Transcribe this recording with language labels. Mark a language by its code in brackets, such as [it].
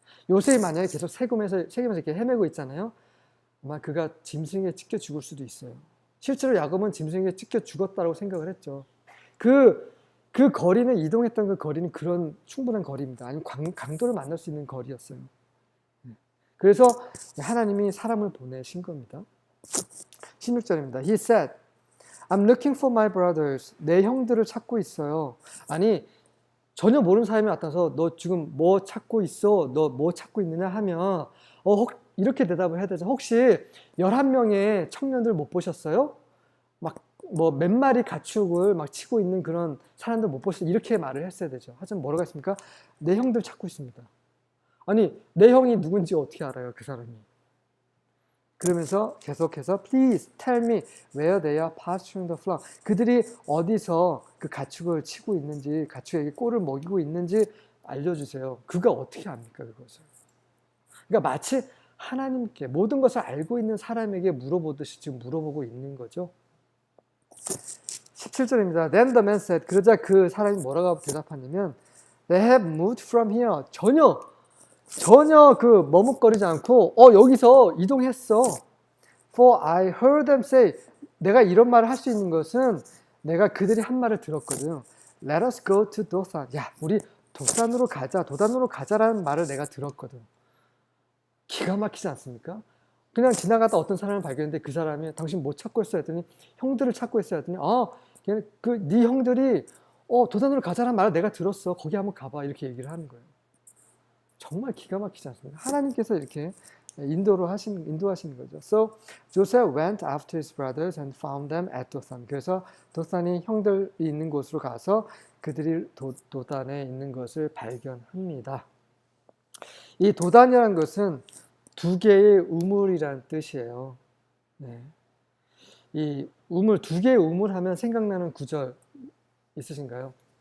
[ko] 요셉이 만약에 계속 세겜에서 이렇게 헤매고 있잖아요. 아마 그가 짐승에 찢겨 죽을 수도 있어요. 실제로 야곱은 짐승에 찢겨 죽었다고 생각을 했죠. 그 거리는 이동했던 그 거리는 그런 충분한 거리입니다. 아니면 강도를 만날 수 있는 거리였어요. 그래서 하나님이 사람을 보내신 겁니다. 16절입니다. [en] He said, I'm looking for my brothers. [ko] 내 형들을 찾고 있어요. 아니 전혀 모르는 사람이 나타나서 너 지금 뭐 찾고 있어? 너 뭐 찾고 있느냐 하면 이렇게 대답을 해야 되죠. 혹시 11명의 청년들 못 보셨어요? 막 뭐 몇 마리 가축을 막 치고 있는 그런 사람들 못 보셨어요? 이렇게 말을 했어야 되죠. 하지만 뭐라고 했습니까? 내 형들 찾고 있습니다. 아니 내 형이 누군지 어떻게 알아요? 그 사람이. 그러면서 계속해서 [en] Please tell me where they are pasturing the flock. [ko] 그들이 어디서 그 가축을 치고 있는지 가축에게 꼴을 먹이고 있는지 알려주세요. 그가 어떻게 압니까 그것을. 그러니까 마치 하나님께 모든 것을 알고 있는 사람에게 물어보듯이 지금 물어보고 있는 거죠. 17절입니다. [en] Then the man said. [ko] 그러자 그 사람이 뭐라고 대답하냐면 [en] They have moved from here. [ko] 전혀 그 머뭇거리지 않고 여기서 이동했어. [en] For I heard them say. [ko] 내가 이런 말을 할 수 있는 것은 내가 그들이 한 말을 들었거든요. [en] Let us go to Dothan. [ko] 야, 우리 도단으로 가자라는 말을 내가 들었거든. 기가 막히지 않습니까? 그냥 지나가다 어떤 사람을 발견했는데 그 사람이 당신 뭐 찾고 있어 했더니 형들을 찾고 있어 했더니 네 형들이 도단으로 가자라는 말을 내가 들었어. 거기 한번 가봐. 이렇게 얘기를 하는 거예요. 정말 기가 막히지 않습니까? 하나님께서 이렇게 인도하시는 거죠. [en] So Joseph went after his brothers and found them at Dothan. [ko] 그래서 도단이 형들이 있는 곳으로 가서 그들이 도단에 있는 것을 발견합니다. 이 도단이라는 것은 두 개의 우물이라는 뜻이에요. 네. 이 우물, 두 개의 우물 하면 생각나는 구절 있으신가요?